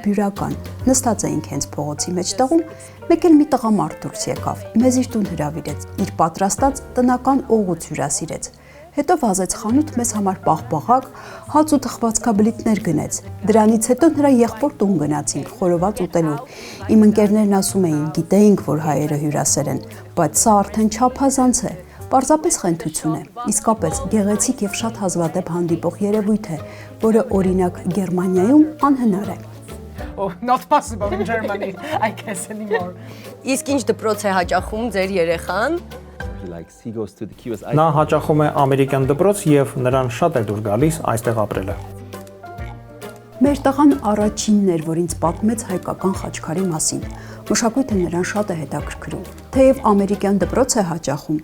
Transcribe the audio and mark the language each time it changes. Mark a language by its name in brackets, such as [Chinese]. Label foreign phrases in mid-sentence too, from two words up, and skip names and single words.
[Armenian] Բյուրական, նստած էինք հենց փողոցի մեջտեղում, մեկ էլ մի տղամարդ դուրս եկավ, մեզ իր տուն հրավիրեց, իր պատրաստած տնական օղուց հյուրասիրեց։ Հետո վազեց խանութ մեզ համար պաղպաղակ, հաց ու թխվածքաբլիթներ գնեց։ Դրանից հետո նրա եղբոր տուն գնացինք խորոված ուտելու։ Իմ ընկերներն ասում էին, գիտեինք, որ հայերը հյուրասեր են, բայց սա արդեն չափազանց է։ Պարզապես խենթություն է, իսկապես գեղեցիկ եւ շատ հազվադեպ հանդիպող երևույթ է, որը օրինակ Գերմանիայում անհնար է։ [English] Oh, not possible in Germany, I guess anymore. [Armenian] Իսկ ինչ դպրոց է հաճախում ձեր երեխան։ Նա հաճախում է ամերիկյան դպրոց եւ նրան շատ է դուր գալիս այստեղ ապրելը։ Մեր տղան առաջինն էր, որ ինձ պատմեց հայկական խաչքարի մասին։ Մշակույթը նրան շատ է հետաքրքրում։ Թեև ամերիկյան դպրոց է հաճախում,